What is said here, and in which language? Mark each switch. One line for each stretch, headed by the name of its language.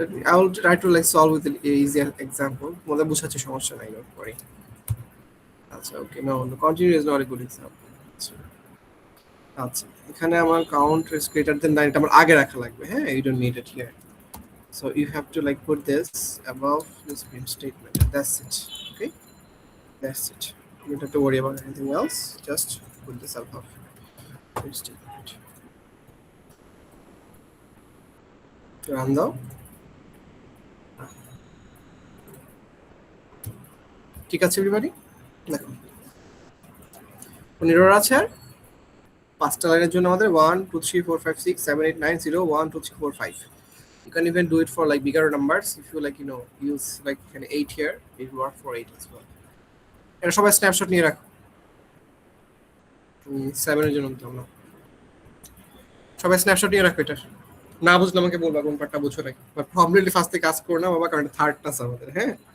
English: I will try to like solve with an easier example,
Bangla: মনে বুঝাচ্ছে সমস্যা নাই, নোট করি।
English: আচ্ছা okay, no continue is not a good example.
Bangla: আচ্ছা এখানে আমার
English: count is greater than 9,
Bangla: এটা আমার আগে রাখা লাগবে, হ্যাঁ,
English: you don't need it here. So you have to like put this above this print statement, and that's it. Okay, that's it, you don't have to worry about anything else, just put this above print statement. Run though,
Bangla: ঠিক আছে everybody, দেখো কোন error আছে, আর পাঁচটা লাইনের জন্য আমাদের 1 2 3 4 5 6 7 8 9 0 1 2 3 4 5.
English: You can even do it for like bigger numbers if you like, you know, use like an 8 here, it will work for 8 as well.
Bangla: এটা সবাই স্ন্যাপশট নিয়ে রাখো, 7 এর জন্য দিলাম না, সবাই স্ন্যাপশট নিয়ে রাখো। এটা না বুঝলে আমাকে বলবা কোন পার্টটা বুঝছো নাকি, বাট কমপ্লিটলি ফার্স্টে কাজ করো না বাবা, কারণ থার্ড ক্লাস আমাদের, হ্যাঁ।